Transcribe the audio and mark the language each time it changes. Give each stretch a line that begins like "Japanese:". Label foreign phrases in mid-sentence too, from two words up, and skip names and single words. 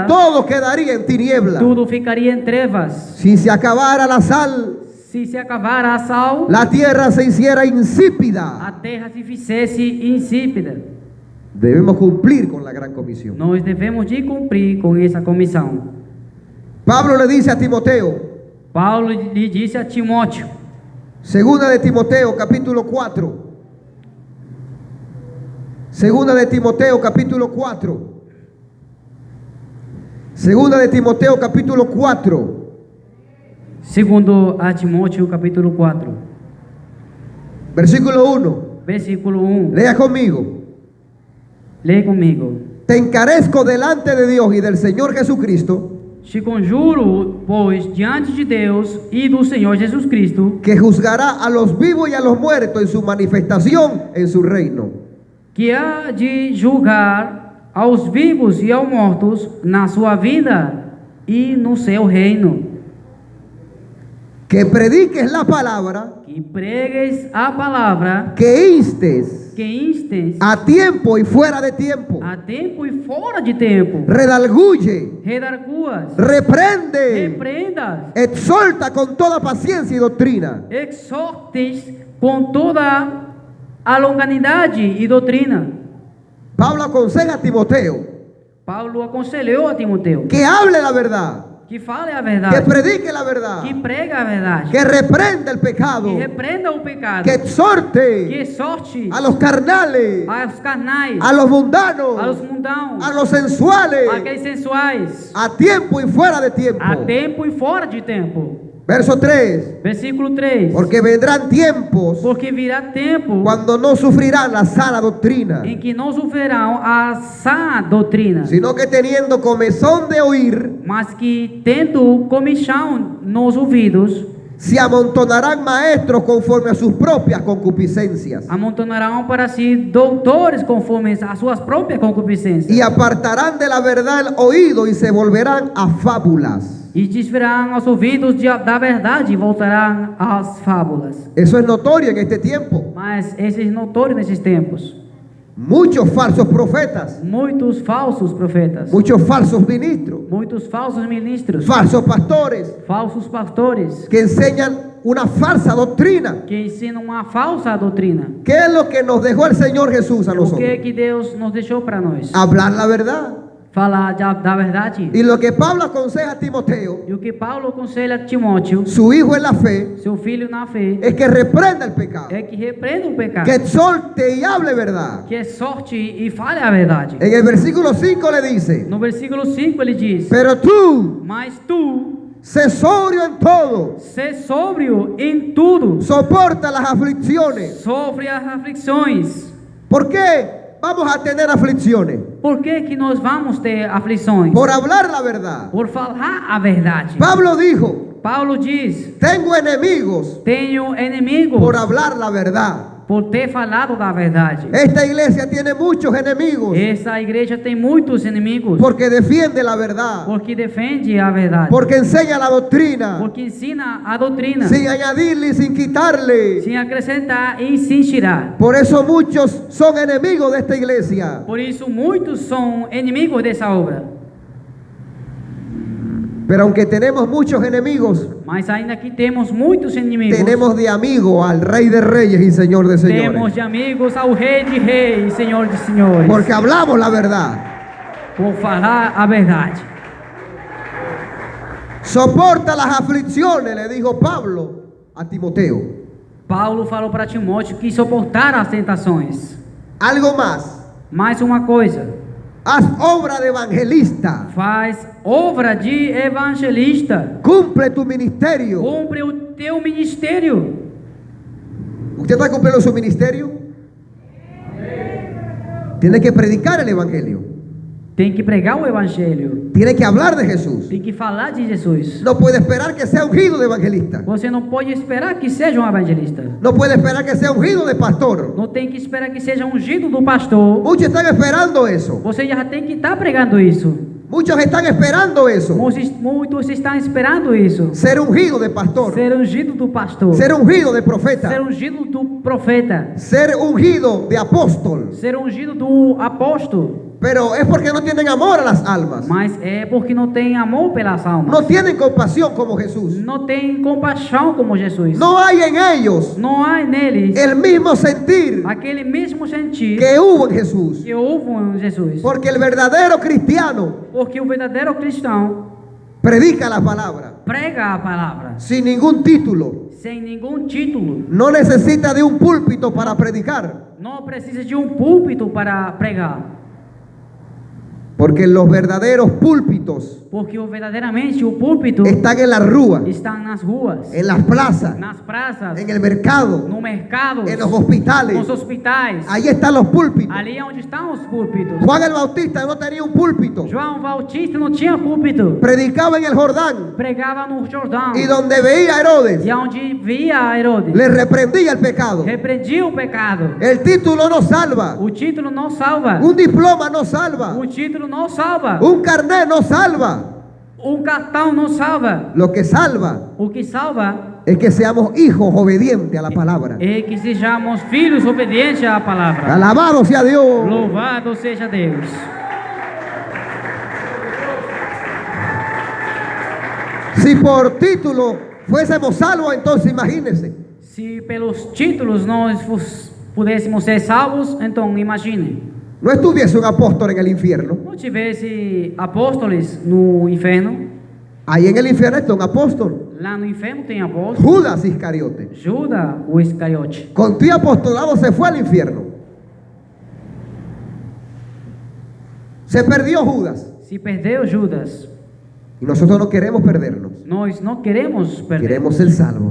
Spanish: todo quedaría en tiniebla.
Portuguese: tudo ficaria em trevas.
Spanish: Si se acabara la sal,
Portuguese: Se se acabara a sal,
Spanish: la tierra se hiciera
Portuguese: a
Spanish: insípida.
Portuguese: terra se fizesse insípida.
Spanish: Debemos cumplir con la gran comisión.
Portuguese: Nós devemos de cumprir com essa comissão.
Spanish: Pablo le dice a Timoteo,
Portuguese: Paulo lhe disse a Timóteo,
Spanish: segunda de Timoteo capítulo 4. Segunda de Timoteo capítulo 4. Segunda de Timoteo capítulo 4.
Portuguese: segundo a Timóteo capítulo 4,
Spanish: Versículo 1.
Portuguese: versículo 1.
Spanish: Lea conmigo.
Portuguese: Leia comigo.
Spanish: Te encarezco delante de Dios y del Señor Jesucristo,
Portuguese: Te conjuro, pois, diante de Deus e do Senhor Jesus Cristo,
Spanish: que juzgará a los vivos y a los muertos en su manifestación en su reino.
Portuguese: que há de julgar aos vivos e aos mortos na sua vida e no seu reino.
Spanish: Que prediques la palabra,
Portuguese: Que pregues a palavra,
Spanish: que instes
Portuguese: que instes
Spanish: a tiempo y fuera de tiempo,
Portuguese: a tempo e fora de tempo,
Spanish: redarguye,
Portuguese: redarguas,
Spanish: reprende,
Portuguese: repreendas,
Spanish: exhorta con toda paciencia y doctrina.
Portuguese: exortes com toda a longanidade e doutrina.
Spanish: Pablo aconseja a Timoteo
Portuguese: Paulo aconselhou a Timoteu
Spanish: que hable la verdad,
Portuguese: que fale a que verdade,
Spanish: predique la verdad,
Portuguese: que prega a verdade,
Spanish: que reprenda el pecado,
Portuguese: que repreenda o pecado,
Spanish: que
Portuguese: que
Spanish: exhorte
Portuguese: exorte
Spanish: a los carnales,
Portuguese: aos carnais,
Spanish: a los mundanos,
Portuguese: aos mundãos,
Spanish: a los sensuales,
Portuguese: aqueles sensuais,
Spanish: a tiempo y fuera de tiempo.
Portuguese: a tempo e fora de tempo.
Spanish: Verso 3.
Portuguese: Versículo 3.
Spanish: Porque vendrán tiempos
Portuguese: Porque virá tempo
Spanish: cuando no sufrirán la sana doctrina,
Portuguese: em que não sofrerão a sã doutrina,
Spanish: sino que teniendo comezón de oír,
Portuguese: mas que tendo comichão nos ouvidos,
Spanish: se amontonarán maestros conforme a sus propias concupiscencias,
Portuguese: amontonarão para si doutores conforme as suas próprias concupiscências,
Spanish: y apartarán de la verdad el oído y se volverán a fábulas.
Portuguese: e desviarão aos ouvidos da verdade e voltarão às fábulas.
Spanish: Eso es notorio en este tiempo.
Portuguese: Mas esse é notório nesses tempos.
Spanish: Muchos falsos profetas,
Portuguese: Muitos falsos profetas,
Spanish: muchos falsos ministros,
Portuguese: muitos falsos ministros,
Spanish: falsos pastores
Portuguese: falsos pastores
Spanish: que enseñan una falsa doctrina.
Portuguese: que ensinam uma falsa doutrina.
Spanish: ¿Qué es lo que nos dejó el Señor Jesús a
Portuguese: O
Spanish: nosotros?
Portuguese: que Deus nos deixou para nós?
Spanish: Hablar la verdad.
Portuguese: Falar da verdade.
Spanish: Y lo que Pablo aconseja a Timoteo,
Portuguese: E o que Paulo aconselha a Timóteo,
Spanish: su hijo en la fe,
Portuguese: seu filho na fé,
Spanish: es que reprenda el pecado,
Portuguese: é que repreenda o pecado,
Spanish: que exhorte y hable verdad.
Portuguese: que exorte e fale a verdade.
Spanish: En el versículo 5 le dice,
Portuguese: No versículo 5 ele diz:
Spanish: pero tú,
Portuguese: Mas tu,
Spanish: sé sobrio en todo,
Portuguese: sé sóbrio em tudo,
Spanish: soporta las aflicciones.
Portuguese: sofre as aflições.
Spanish: ¿Por qué vamos a tener aflicciones?
Portuguese: Por que nós vamos ter aflições?
Spanish: Por hablar la verdad.
Portuguese: Por falar a verdade.
Spanish: Pablo dijo,
Portuguese: Paulo diz:
Spanish: tengo enemigos
Portuguese: Tenho inimigos
Spanish: por hablar la verdad.
Portuguese: por ter falado da verdade.
Spanish: Esta iglesia tiene muchos enemigos
Portuguese: Essa igreja tem muitos inimigos
Spanish: porque defiende la verdad,
Portuguese: porque defende a verdade,
Spanish: porque enseña la doctrina,
Portuguese: porque ensina a doutrina,
Spanish: sin añadirle y sin quitarle.
Portuguese: sem acrescentar e sem tirar.
Spanish: Por eso muchos son enemigos de esta iglesia.
Portuguese: Por isso muitos são inimigos dessa obra.
Spanish: Pero aunque tenemos muchos enemigos,
Portuguese: Mas ainda que temos muitos inimigos,
Spanish: tenemos de amigo al Rey de Reyes y Señor de
Portuguese: temos
Spanish: Señores.
Portuguese: de amigos ao Rei de Reis, Senhor de Senhores,
Spanish: Porque hablamos la verdad.
Portuguese: por falar a verdade.
Spanish: Soporta las aflicciones, le dijo Pablo a Timoteo.
Portuguese: Paulo falou para Timóteo que suportar as tentações.
Spanish: Algo más.
Portuguese: Mais uma coisa,
Spanish: Haz obra de evangelista.
Portuguese: faz obra de evangelista,
Spanish: Cumple tu ministerio.
Portuguese: cumpre o teu ministério.
Spanish: ¿Usted está cumpliendo su ministerio? Tiene que predicar el evangelio.
Portuguese: Tem que pregar o evangelho,
Spanish: Tiene que hablar de Jesús.
Portuguese: tem que falar de Jesus.
Spanish: No puede esperar que sea ungido de evangelista.
Portuguese: Você não pode esperar que seja um evangelista.
Spanish: No puede esperar que sea ungido de pastor.
Portuguese: Não tem que esperar que seja ungido do pastor.
Spanish: Muchos están esperando eso.
Portuguese: Você já tem que estar pregando isso.
Spanish: Muchos están esperando eso.
Portuguese: Muitos estão esperando isso.
Spanish: Ser ungido de pastor.
Portuguese: Ser ungido do pastor.
Spanish: Ser ungido de profeta.
Portuguese: Ser ungido do profeta.
Spanish: Ser ungido de apóstol.
Portuguese: Ser ungido do apóstolo.
Spanish: Pero es porque no tienen amor a las almas.
Portuguese: Mas é porque não tem amor pelas almas.
Spanish: No tienen compasión como Jesús.
Portuguese: Não tem compaixão como Jesus.
Spanish: No hay en ellos
Portuguese: Não há neles
Spanish: el mismo sentir
Portuguese: aquele mesmo sentir
Spanish: que hubo en Jesús.
Portuguese: que houve em Jesus.
Spanish: Porque el verdadero cristiano
Portuguese: Porque o verdadeiro cristão
Spanish: predica la palabra
Portuguese: prega a palavra
Spanish: sin ningún título.
Portuguese: sem nenhum título.
Spanish: No necesita de un púlpito para predicar.
Portuguese: Não precisa de um púlpito para pregar.
Spanish: Porque los verdaderos púlpitos
Portuguese: Porque verdadeiramente o púlpito
Spanish: están en las ruas,
Portuguese: está nas ruas,
Spanish: en las plazas,
Portuguese: nas praças,
Spanish: en el mercado,
Portuguese: no mercado,
Spanish: en los hospitales.
Portuguese: nos hospitais.
Spanish: Ahí están los púlpitos.
Portuguese: Ali é onde estão os púlpitos.
Spanish: Juan el Bautista no tenía un púlpito.
Portuguese: João Bautista não tinha púlpito.
Spanish: Predicaba en el Jordán.
Portuguese: Pregava no Jordão.
Spanish: Y donde veía a Herodes,
Portuguese: E onde via Herodes,
Spanish: le reprendía el pecado.
Portuguese: repreendia o pecado.
Spanish: El título no salva.
Portuguese: O título não salva.
Spanish: Un diploma no salva.
Portuguese: O título não salva.
Spanish: Un carnet no salva.
Portuguese: O cartão não salva.
Spanish: Lo que salva
Portuguese: O que salva
Spanish: es que seamos hijos obedientes a la palabra.
Portuguese: é que sejamos filhos obedientes à palavra.
Spanish: Alabado sea Dios.
Portuguese: Louvado seja Deus.
Spanish: Si por título fuésemos salvos, entonces imagínense.
Portuguese: Se pelos títulos nós pudéssemos ser salvos, então imagine.
Spanish: No estuviese un apóstol en el infierno.
Portuguese: Não tivesse apóstolos no inferno.
Spanish: Ahí en el infierno está un apóstol.
Portuguese: Lá no inferno tem apóstolo.
Spanish: Judas Iscariote.
Portuguese: Judas o Iscariote.
Spanish: Con tu apostolado se fue al infierno. Se perdió Judas.
Portuguese: Se perdeu Judas.
Spanish: Y nosotros no queremos perdernos.
Portuguese: Nós não queremos perder.
Spanish: Queremos ser salvos.